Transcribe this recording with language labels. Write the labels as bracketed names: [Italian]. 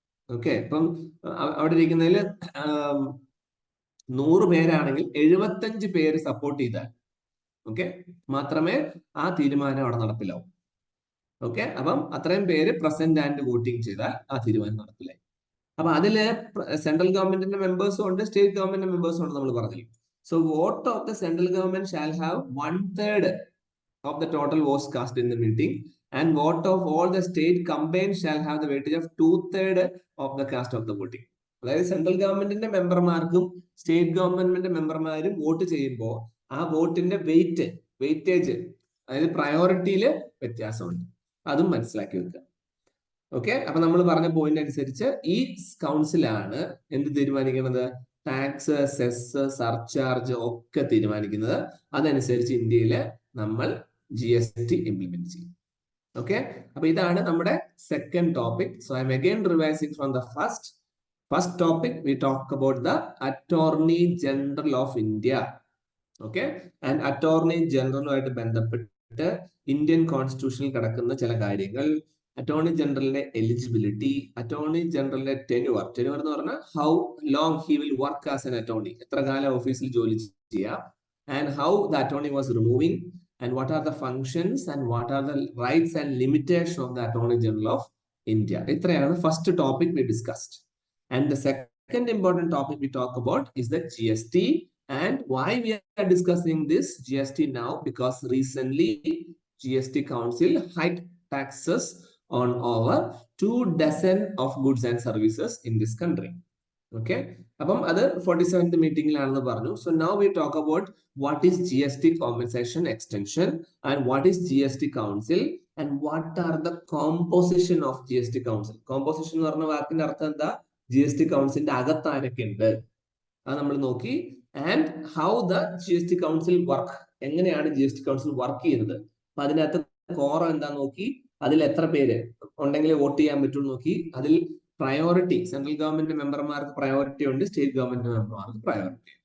[Malayalam] Okay, ഇപ്പം അവിടെ ഇരിക്കുന്നതിൽ 100 പേരാണെങ്കിൽ 75 പേര് സപ്പോർട്ട് ചെയ്താൽ ഓക്കെ മാത്രമേ ആ തീരുമാനം അവിടെ നടപ്പിലാവും. ഓക്കെ, അപ്പം അത്രയും പേര് പ്രസന്റ് ആൻഡ് വോട്ടിംഗ് ചെയ്താൽ ആ തീരുമാനം നടപ്പിലായി. അപ്പൊ അതില് സെൻട്രൽ ഗവൺമെന്റിന്റെ മെമ്പേഴ്സും ഉണ്ട്, സ്റ്റേറ്റ് ഗവൺമെന്റ് മെമ്പേഴ്സും ഉണ്ട് നമ്മൾ പറഞ്ഞു. [English] So vote of the central government shall have 1/3 of the total votes cast in the meeting, and vote of all the state combined shall have the weightage of 2/3 of the cast of the voting. [Malayalam] അതായത് central ഗവൺമെന്റിന്റെ മെമ്പർമാർക്കും state ഗവൺമെന്റിന്റെ മെമ്പർമാരും vote ചെയ്യുമ്പോൾ ആ വോട്ടിന്റെ weightage അതായത് പ്രയോറിറ്റിയിൽ വ്യത്യാസമുണ്ട്. അതും മനസ്സിലാക്കി വെക്കുക. ഓക്കെ, അപ്പൊ നമ്മൾ പറഞ്ഞ പോയിന്റ് അനുസരിച്ച് ഈ കൗൺസിലാണ് എന്ത് തീരുമാനിക്കുന്നത്? ടാക്സ്, സെസ്, സർചാർജ് ഒക്കെ തീരുമാനിക്കുന്നത്. അതനുസരിച്ച് ഇന്ത്യയില് നമ്മൾ GST ഇംപ്ലിമെന്റ് ചെയ്യും. ഓക്കെ, അപ്പൊ ഇതാണ് നമ്മുടെ second topic. [English] So I'm again revising from the first topic. We talk about the attorney general of India. [Malayalam] Okay, and attorney ജനറലുമായിട്ട് ബന്ധപ്പെട്ട് ഇന്ത്യൻ കോൺസ്റ്റിറ്റ്യൂഷനിൽ കിടക്കുന്ന ചില കാര്യങ്ങൾ [English] attorney ജനറലിന്റെ eligibility, attorney ജനറലിന്റെ tenure എന്ന് പറഞ്ഞാൽ how long he will work as an attorney, [Malayalam] എത്ര കാലം ഓഫീസിൽ ജോലി ചെയ്യാം, [English] And how the attorney was removing, and what are the functions and what are the rights and limitation of the attorney general of India. [Malayalam] ഇത്രയാണ് first topic [English] We discussed. And the second important topic we talk about is the GST. And why we are discussing this GST now? Because recently GST Council hiked taxes on over 24 of goods and services in this country. [Malayalam] Okay, അപ്പം അത് 47th മീറ്റിംഗിലാണെന്ന് പറഞ്ഞു. [English] So now we talk about what is GST compensation extension and what is GST Council and what are the composition of GST Council. [Malayalam] Composition എന്ന് പറഞ്ഞ വാക്കിന്റെ അർത്ഥം എന്താ? GST കൗൺസിലിന്റെ അകത്ത് ആരൊക്കെ ഉണ്ട് അത് നമ്മൾ നോക്കി. [English] and how the GST council work, [Malayalam] എങ്ങനെയാണ് GST കൗൺസിൽ വർക്ക് ചെയ്യുന്നത്, അപ്പൊ അതിനകത്ത് കോറം എന്താ നോക്കി, അതിൽ എത്ര പേര് ഉണ്ടെങ്കിൽ വോട്ട് ചെയ്യാൻ പറ്റും നോക്കി, അതിൽ പ്രയോറിറ്റി, സെൻട്രൽ ഗവൺമെന്റ് മെമ്പർമാർക്ക് പ്രയോറിറ്റി ഉണ്ട്, സ്റ്റേറ്റ് ഗവൺമെന്റ് മെമ്പർമാർക്ക് പ്രയോറിറ്റി.